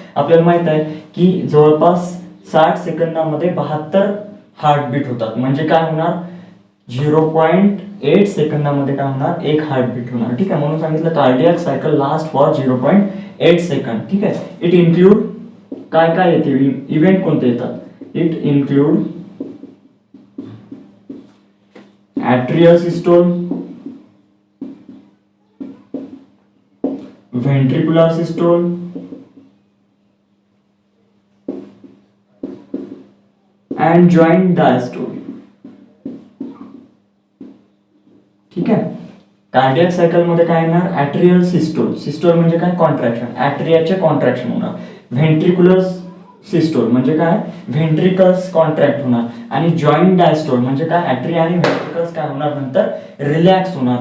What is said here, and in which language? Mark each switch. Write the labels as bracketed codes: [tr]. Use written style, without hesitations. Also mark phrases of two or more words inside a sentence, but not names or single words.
[mr] आपल्याला माहित आहे की जवळपास 60 सेकंदामध्ये 72 हार्टबीट होतात. म्हणजे काय होणार, 0.8 सेकंदामध्ये काय होणार, एक हार्टबीट होणार, ठीक आहे. म्हणून सांगितलं [en] cardiac cycle last for 0.8 second, [mr] ठीक आहे. [en] it include [mr] काय काय येते, इव्हेंट कोणते येतात, [en] it include atrial systole, ventricular systole, and joint diastole, [mr] ठीक आहे. [en] cardiac cycle [mr] मध्ये काय येणार, [en] atrial systole. [mr] सिस्टोल म्हणजे काय, कॉन्ट्रॅक्शन, ॲट्रियाचे कॉन्ट्रॅक्शन होणार. [en] ventricular systole [mr] म्हणजे काय, [en] ventricles contract [mr] होणार. आणि [en] joint diastole [mr] म्हणजे काय, ॲट्रिया आणि व्हेंट्रिकल्स काय होणार, नंतर रिलॅक्स होणार.